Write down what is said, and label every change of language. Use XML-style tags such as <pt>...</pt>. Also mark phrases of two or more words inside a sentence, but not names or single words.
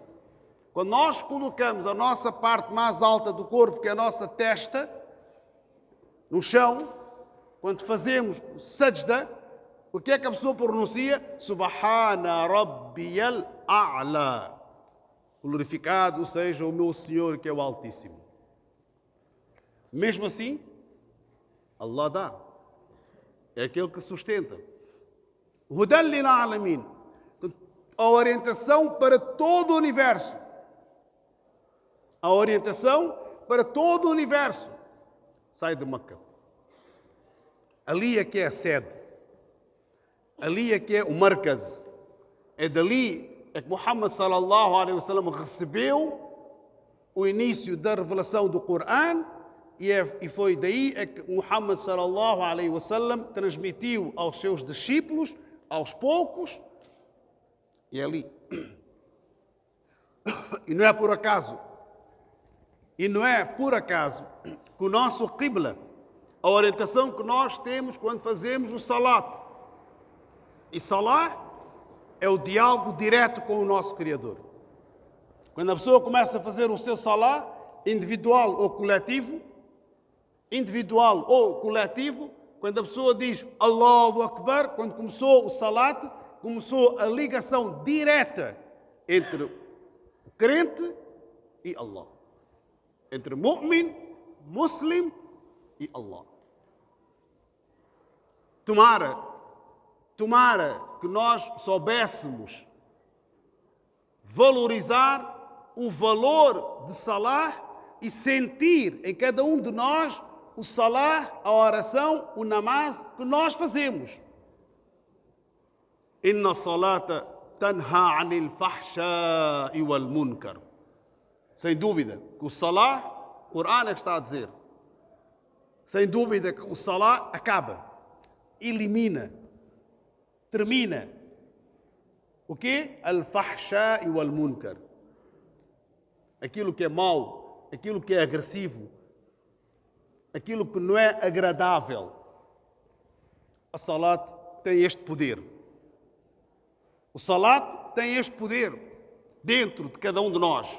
<pt>Quando nós colocamos a nossa parte mais alta do corpo, que é a nossa testa, no chão, quando fazemos o Sajda, o que é que a pessoa pronuncia?</pt> <ar>سبحان ربي الأعلى.</ar> <pt>Glorificado seja o meu Senhor, que é o Altíssimo. Mesmo assim, Allah dá. É aquele que sustenta.</pt> <ar>هدى للعالمين.</ar> <pt>A orientação para todo o universo. A orientação para todo o universo. Sai de Meca. Ali é que é a sede. Ali é que é o markaz. É dali é que Muhammad</pt> <ar>صلى الله عليه وسلم</ar> <pt>recebeu o início da revelação do Corão e foi daí é que Muhammad</pt> <ar>صلى الله عليه وسلم</ar> <pt>transmitiu aos seus discípulos, aos poucos, e é ali. E não é por acaso que o nosso qibla, a orientação que nós temos quando fazemos o salat, e salat é o diálogo direto com o nosso Criador. Quando a pessoa começa a fazer o seu salat, individual ou coletivo, quando a pessoa diz</pt> <ar>الله أكبر,</ar> <pt>quando começou o salat, começou a ligação direta entre o crente e Allah. Entre mu'min, muslim e Allah. Tomara que nós soubéssemos valorizar o valor de salah e sentir em cada um de nós o salah, a oração, o namaz que nós fazemos.</pt> <ar>إن الصلاة تنهى عن الفحشاء والمنكر.</ar> <pt>Sem dúvida que o salah, o Corão é que está a dizer. Sem dúvida que o salah acaba, elimina, termina. O quê?</pt> <ar>الفحشاء والمنكر.</ar> <pt>Aquilo que é mau, aquilo que é agressivo, aquilo que não é agradável. A salat tem este poder. O salat tem este poder dentro de cada um de nós.</pt>